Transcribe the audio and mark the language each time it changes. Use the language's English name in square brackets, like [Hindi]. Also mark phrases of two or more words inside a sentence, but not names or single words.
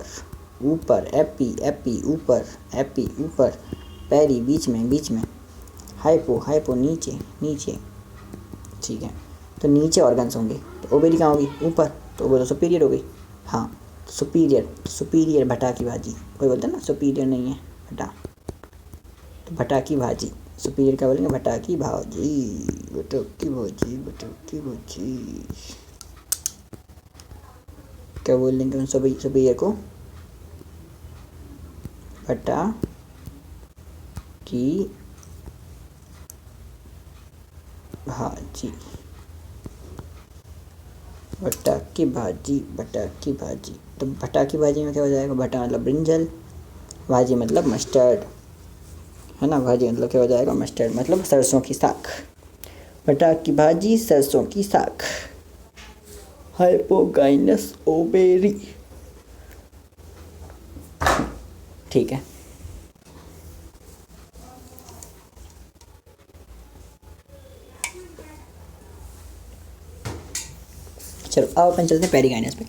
[Hindi] ऊपर, एपी, एपी ऊपर, एपी ऊपर, पेरी बीच में, बीच में। हाइपो, हाइपो नीचे, नीचे। ठीक है, तो नीचे ऑर्गन्स होंगे, तो ओवेरी कहाँ होगी? ऊपर, तो वो तो सुपीरियर हो गई। हाँ, सुपीरियर, सुपीरियर भटा की भाजी, कोई बोलते हैं ना सुपीरियर नहीं है भटा, तो भटा की भाजी। सुपीरियर क्या बोलेंगे? भटा की भाजी, भटा की भाजी, भटा की भाजी। क्या बोल देंगे सुपीरियर को? भटा की भाजी, भटा की भाजी, भटा की भाजी। तो भटा की भाजी में क्या हो जाएगा? भटा मतलब ब्रिंजल, भाजी मतलब मस्टर्ड, है ना। भाजी मतलब क्या हो जाएगा? मस्टर्ड मतलब सरसों की साग। भटा की भाजी, सरसों की साग। हाइपोगाइनस ओवेरी। ठीक है, चलो अब अपन चलते हैं पेरिगाइनस पे।